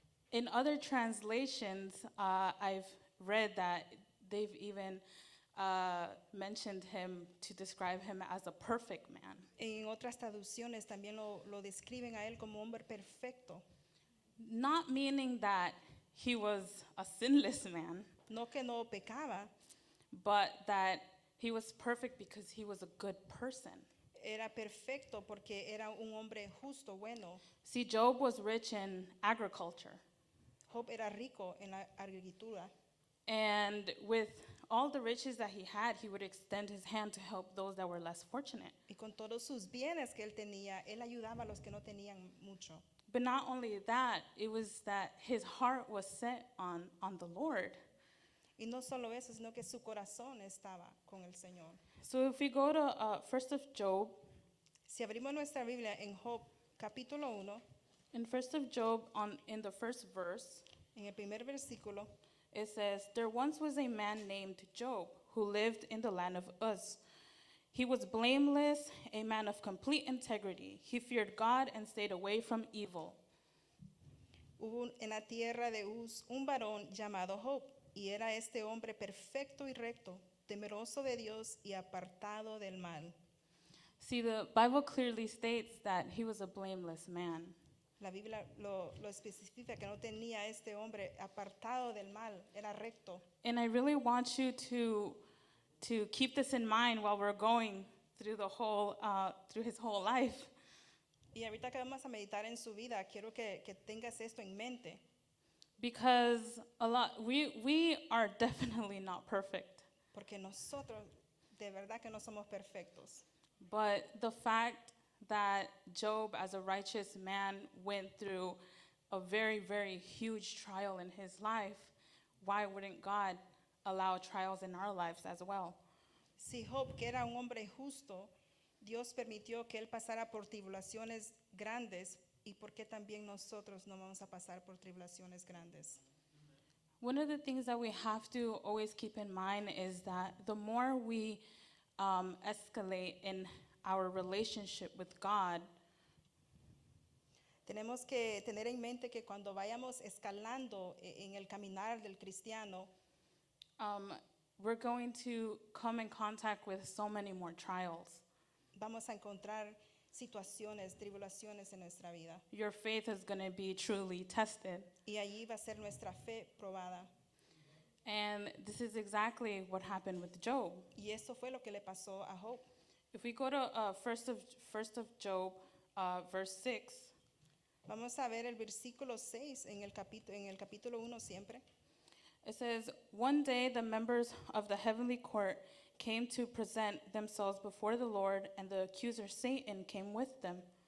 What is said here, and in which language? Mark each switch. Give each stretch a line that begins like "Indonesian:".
English: In other translations, I've read that they've even mentioned him to describe him as a perfect man.
Spanish: En otras traducciones también lo describen a él como hombre perfecto.
English: Not meaning that he was a sinless man,
Spanish: No que no pecaba,
English: but that he was perfect because he was a good person.
Spanish: era perfecto porque era un hombre justo, bueno.
English: See, Job was rich in agriculture.
Spanish: Job era rico en la agricultura.
English: And with all the riches that he had, he would extend his hand to help those that were less fortunate.
Spanish: Y con todos sus bienes que él tenía, él ayudaba a los que no tenían mucho.
English: But not only that, it was that his heart was set on the Lord.
Spanish: Y no solo eso, sino que su corazón estaba con el Señor.
English: So if we go to 1st of Job,
Spanish: Si abrimos nuestra Biblia en Job capítulo 1,
English: in 1st of Job, in the first verse,
Spanish: en el primer versículo,
English: it says, "There once was a man named Job who lived in the land of Uz. He was blameless, a man of complete integrity. He feared God and stayed away from evil."
Spanish: hubo en la tierra de Uz un varón llamado Job, y era este hombre perfecto y recto, temeroso de Dios y apartado del mal.
English: See, the Bible clearly states that he was a blameless man.
Spanish: La Biblia lo especifica que no tenía este hombre apartado del mal, era recto.
English: And I really want you to keep this in mind while we're going through through his whole life.
Spanish: Y ahorita que vamos a meditar en su vida, quiero que tengas esto en mente.
English: Because we are definitely not perfect.
Spanish: Porque nosotros de verdad que no somos perfectos.
English: But the fact that Job, as a righteous man, went through a very, very huge trial in his life, why wouldn't God allow trials in our lives as well?
Spanish: Si Job, que era un hombre justo, Dios permitió que él pasara por tribulaciones grandes, ¿y por qué también nosotros no vamos a pasar por tribulaciones grandes?
English: One of the things that we have to always keep in mind is that the more we escalate in our relationship with God,
Spanish: Tenemos que tener en mente que cuando vayamos escalando en el caminar del cristiano,
English: we're going to come in contact with so many more trials.
Spanish: vamos a encontrar situaciones, tribulaciones en nuestra vida.
English: Your faith is going to be truly tested.
Spanish: Y allí va a ser nuestra fe probada.
English: And this is exactly what happened with Job.
Spanish: Y eso fue lo que le pasó a Job.
English: If we go to first of Job, verse 6,
Spanish: Vamos a ver el versículo 6 en el capítulo 1 siempre.
English: it says, "One day the members of the heavenly court came to present themselves before the Lord, and the accuser Satan came with them.